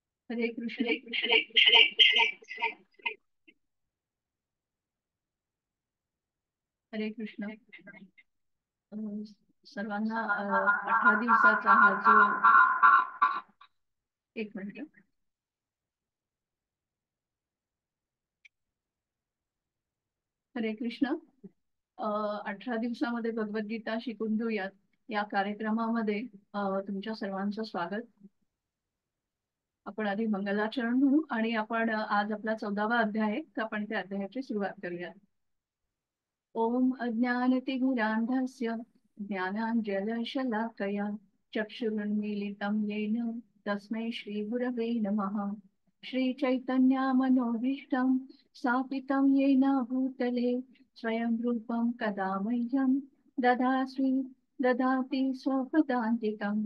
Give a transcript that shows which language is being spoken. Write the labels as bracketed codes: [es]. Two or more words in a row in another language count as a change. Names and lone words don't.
[mr] हरे कृष्ण. हरे कृष्ण. सर्वांना 18 दिवसाचा हा जो, एक मिनिट. हरे कृष्ण. 18 दिवसामध्ये भगवद्गीता शिकून घेऊयात या कार्यक्रमामध्ये तुमच्या सर्वांचं स्वागत. आपण आधी मंगलाचरण म्हणू आणि आपण आज आपला 14वा अध्याय आहे, तर आपण त्या अध्यायाची सुरुवात करूया. [sa] ओम अज्ञानतिमिरान्धस्य ज्ञानाञ्जनशलाकया चक्षुरुन्मीलितं येन तस्मै श्रीगुरवे नमः. श्रीचैतन्यमनोभीष्टं स्थापितं येन भूतले स्वयं रूपं कदा मह्यं ददाति स्वपदान्तिकं.